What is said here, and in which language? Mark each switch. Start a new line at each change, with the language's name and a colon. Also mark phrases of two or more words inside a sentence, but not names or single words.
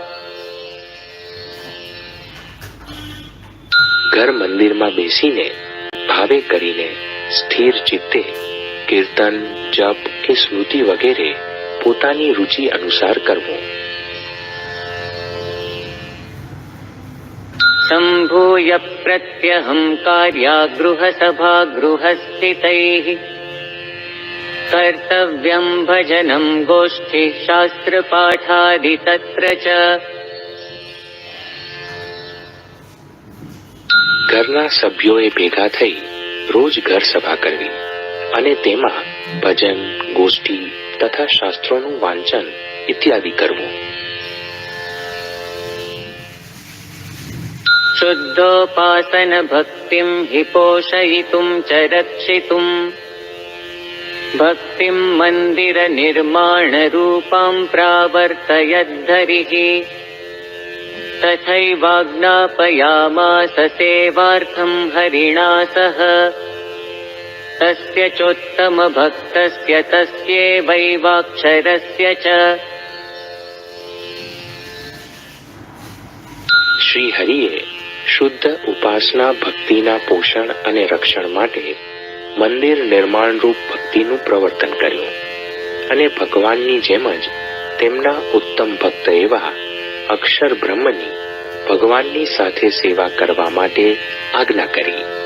Gujarati: ઘર મંદિરમાં બેસીને ભાવે કરીને સ્થિર ચિત્તે કીર્તન, જપ કે સ્મૃતિ વગેરે પોતાની રુચિ અનુસાર કરવું.
Sanskrit: सम्भूय प्रत्यहङ्कार्यागृहसभागृहस्थितैः कर्तव्यं भजनं गोष्ठी शास्त्रपाठादि तत्र च।
Gujarati: ઘરના સભ્યોએ ભેગા થઈ રોજ ઘર સભા કરવી અને તેમાં ભજન, ગોષ્ઠી તથા શાસ્ત્રોનું વાંચન ઇત્યાદિ કરવું.
Sanskrit: शुद्धोपासन भक्तिं हि पोषयितुं च रक्षितुं भक्तिं मंदिर निर्माण रूपां प्रावर्तयद्धरिः तथैवाज्ञापयामास सेवार्थं हरिणा सह तस्य चोत्तम भक्तस्य तस्यैवैवाक्षरस्य च।
Gujarati: શ્રી હરિએ શુદ્ધ ઉપાસના ભક્તિના પોષણ અને રક્ષણ માટે મંદિર નિર્માણ રૂપ ભક્તિનું પ્રવર્તન કર્યું અને ભગવાનની જેમ જ તેમના ઉત્તમ ભક્ત એવા અક્ષર બ્રહ્મની ભગવાનની સાથે સેવા કરવા માટે આજ્ઞા કરી.